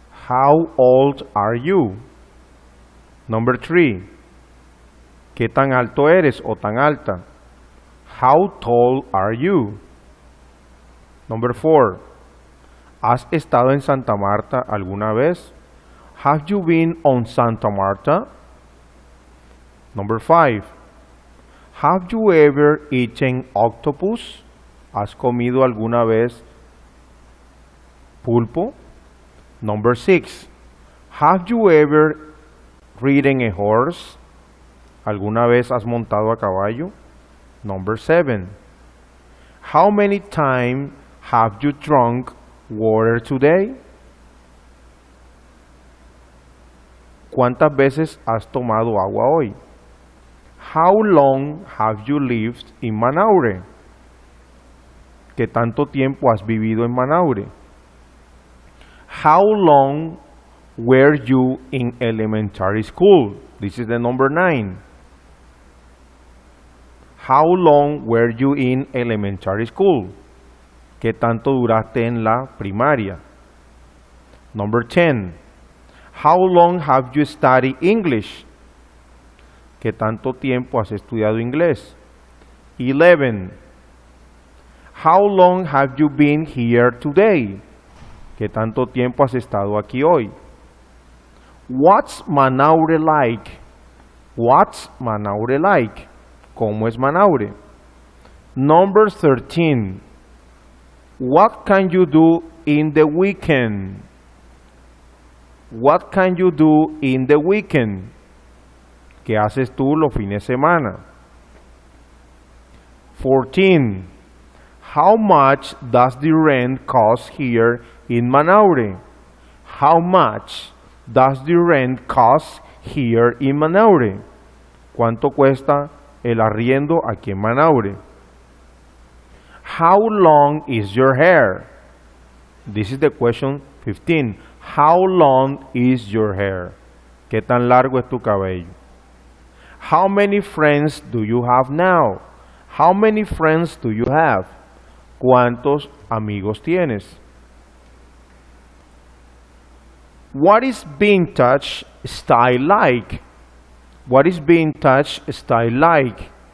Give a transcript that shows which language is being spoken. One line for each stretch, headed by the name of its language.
English: How old are you? Number three,
Spanish: ¿qué tan alto eres o tan alta?
English: How tall are you? Number four,
Spanish: ¿has estado en Santa Marta alguna vez?
English: Have you been on Santa Marta? Number five, have you ever eaten octopus?
Spanish: ¿Has comido alguna vez pulpo?
English: Number six, have you ever ridden a horse?
Spanish: ¿Alguna vez has montado a caballo?
English: Number seven, how many times have you drunk water today?
Spanish: ¿Cuántas veces has tomado agua hoy?
English: How long have you lived in Manaure?
Spanish: ¿Qué tanto tiempo has vivido en Manaure?
English: How long were you in elementary school? This is the number 9. How long were you in elementary school?
Spanish: ¿Qué tanto duraste en la primaria?
English: Number 10. How long have you studied English?
Spanish: ¿Qué tanto tiempo has estudiado inglés?
English: 11. How long have you been here today?
Spanish: ¿Qué tanto tiempo has estado aquí hoy?
English: What's Manaure like? What's Manaure like?
Spanish: ¿Cómo es Manaure?
English: Number 13. What can you do in the weekend? What can you do in the weekend?
Spanish: ¿Qué haces tú los fines de semana?
English: 14. How much does the rent cost here in Manaure? How much does the rent cost here in Manaure?
Spanish: ¿Cuánto cuesta el arriendo aquí en Manaure?
English: How long is your hair? This is the question 15. How long is your hair?
Spanish: ¿Qué tan largo es tu cabello?
English: How many friends do you have now? How many friends do you have?
Spanish: ¿Cuántos amigos tienes?
English: What is vintage style like? What is vintage style like?